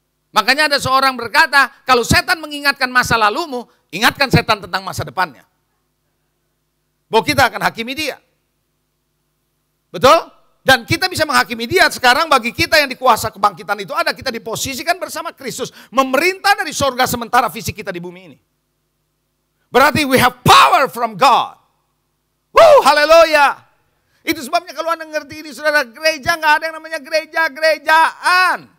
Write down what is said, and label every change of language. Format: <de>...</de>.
<id>Makanya ada seorang berkata, kalau setan mengingatkan masa lalumu, ingatkan setan tentang masa depannya. Bahwa kita akan hakimi dia. Betul? Dan kita bisa menghakimi dia sekarang bagi kita yang di kuasa kebangkitan itu ada. Kita diposisikan bersama Kristus. Memerintah dari sorga sementara fisik kita di bumi ini. Berarti</id> <en>we have power from God.</en> <id>Haleluya. Itu sebabnya kalau Anda ngerti ini saudara, gereja nggak ada yang namanya gereja-gerejaan.</id>